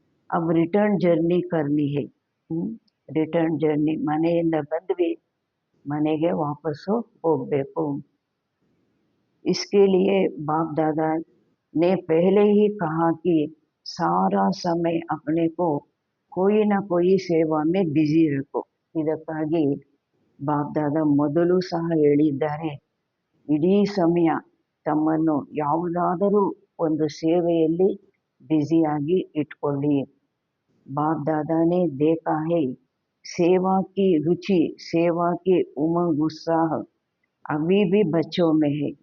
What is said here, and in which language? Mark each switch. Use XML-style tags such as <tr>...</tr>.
<hi>ಅಬ್ return journey ಕರ್ನಿ ಹೇ,</hi> <kn>return journey, ಮನೆಯಿಂದ ಬಂದ್ವಿ ಮನೆಗೆ ವಾಪಸ್ಸು ಹೋಗಬೇಕು.</kn> <hi>इसके लिए बाप दादा ने पहले ही कहा कि सारा समय अपने को कोई ना कोई सेवा में बिजी रखो.</hi> <kn>ಇದಕ್ಕಾಗಿ ಬಾಪ್ ದಾದಾ ಮೊದಲು ಸಹ ಹೇಳಿದ್ದಾರೆ, ಇಡೀ ಸಮಯ ತಮ್ಮನ್ನು ಯಾವುದಾದರೂ ಒಂದು ಸೇವೆಯಲ್ಲಿ ಬ್ಯುಸಿಯಾಗಿ ಇಟ್ಕೊಳ್ಳಿ.</kn> <hi>बाप दादा ने देखा है सेवा की रुचि, सेवा की उमंग उत्साह अभी भी बच्चों में है.</hi>